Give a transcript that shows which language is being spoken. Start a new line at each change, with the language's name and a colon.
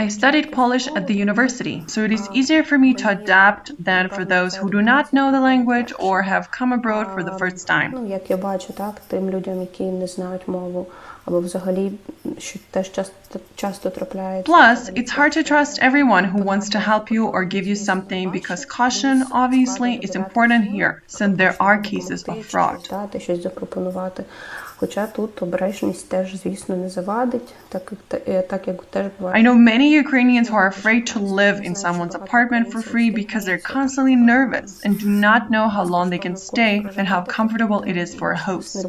English: I studied Polish at the university, so it is easier for me to adapt than for those who do not know the language or have come abroad for the first time.
Ukrainian: Як я бачу, так, тим людям, які не знають мову, або взагалі, що теж часто трапляється.
English: Plus, it's hard to trust everyone who wants to help you or give you something because caution, obviously, is important here, since there are cases of fraud.
Ukrainian: Щось запропонувати. Хоча тут обережність теж, звісно, не завадить, так як теж буває.
English: I know many Ukrainians who are afraid to live in someone's apartment for free because they're constantly nervous and do not know how long they can stay and how comfortable it is for a host.